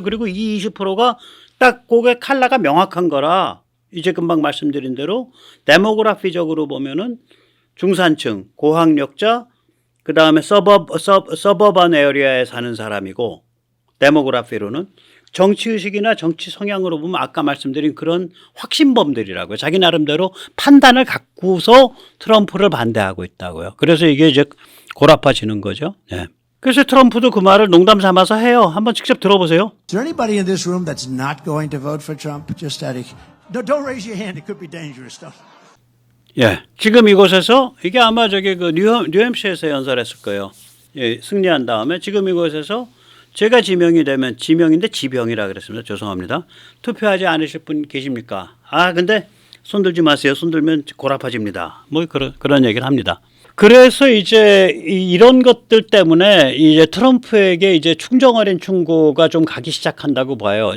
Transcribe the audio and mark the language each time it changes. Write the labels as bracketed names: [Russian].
[Korean] 그리고 이 20%가 딱 그게 칼라가 명확한 거라 이제 금방 말씀드린 대로 데모그래피적으로 보면은 중산층, 고학력자, 그 다음에 서버반 에어리아에 사는 사람이고 데모그래피로는 정치의식이나 정치 성향으로 보면 아까 말씀드린 그런 확신범들이라고요. 자기 나름대로 판단을 갖고서 트럼프를 반대하고 있다고요. 그래서 이게 이제 골아파지는 거죠. 네. 그래서 트럼프도 그 말을 농담 삼아서 해요. 한번 직접 들어보세요. [English] Is there anybody in this room that's not going to vote for Trump? Just out of... No, don't raise your hand. It could be dangerous stuff. [Korean] 예, 지금 이곳에서 이게 아마 저기 그 뉴햄시에서 연설했을 거예요. 예, 승리한 다음에 지금 이곳에서 제가 지명이 되면 지명인데 지병이라 그랬습니다. 죄송합니다. 투표하지 않으실 분 계십니까? 근데 손 들지 마세요. 손 들면 골아파집니다. 뭐 그런 얘기를 합니다. 그래서 이제 이런 것들 때문에 이제 트럼프에게 이제 충정어린 충고가 좀 가기 시작한다고 봐요.